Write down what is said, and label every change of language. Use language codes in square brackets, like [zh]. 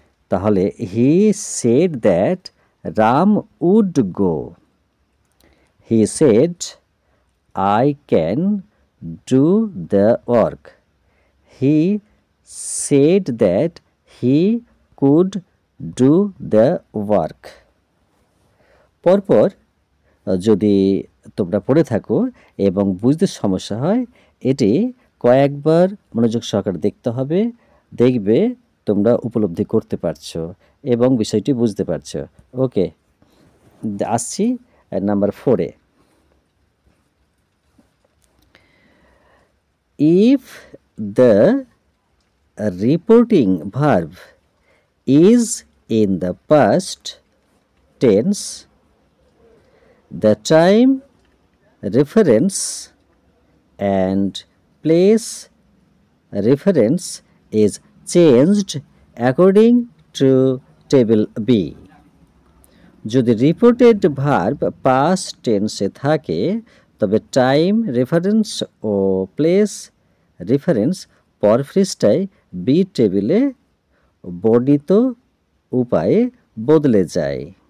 [en] তাহলে he said that Ram would go. He said I can do the work. He said that he could do the work. [bn] পরপর যদি তোমরা পড়ে থাকো এবং বুঝতে সমস্যা হয়, এটি কয়েকবার মনোযোগ সহকারে দেখতে হবে। দেখবে তোমরা উপলব্ধি করতে পারছো এবং বিষয়টি বুঝতে পারছো। ওকে, আসছি number 4-এ। [en] If the reporting verb is in the past tense, the time, reference and place reference is changed according to table B. [bn] যদি রিপোর্টেড ভার্ব পাস্ট টেন্সে থাকে তবে টাইম রেফারেন্স ও প্লেস রেফারেন্স পর পৃষ্ঠায় বি টেবিলে বর্ণিত উপায়ে বদলে যায়।